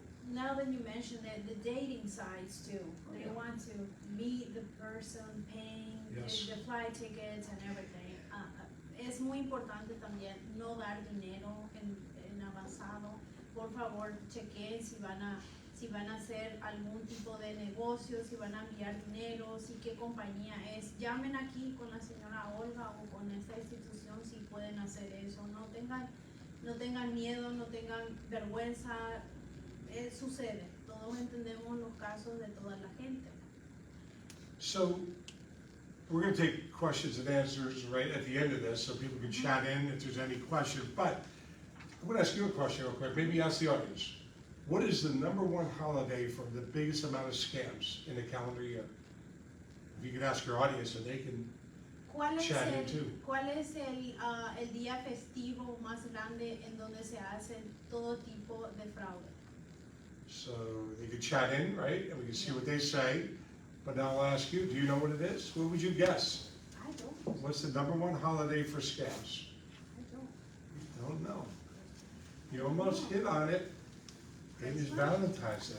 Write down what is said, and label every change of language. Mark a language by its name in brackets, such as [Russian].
[English] Now that you mentioned it, the dating sites too, they want to meet the person paying Yes. the flight tickets and everything. [Spanish] Es muy importante también no dar dinero en avanzado. Por favor, chequeen si van a hacer algún tipo de negocio, si van a enviar dinero, si qué compañía es. Llamen aquí con la señora Olga o con esta institución si pueden hacer eso. No tengan miedo, no tengan vergüenza. Sucede. Todos entendemos los casos de toda la gente. [English] So we're going to take questions and answers right at the end of this so people can chat in if there's any questions. But I'm going to ask you a question real quick, maybe ask the audience. What is the #1 holiday for the biggest amount of scams in a calendar year? If you could ask your audience and they can chat in too. [Spanish] ¿Cuál es el día festivo más grande en donde se hacen todo tipo de fraude? [English] So they could chat in, right? And we can see what they say. But now I'll ask you, do you know what it is? What would you guess? I don't. What's the #1 holiday for scams? I don't. You don't know. You almost hit on it. It is Valentine's Day.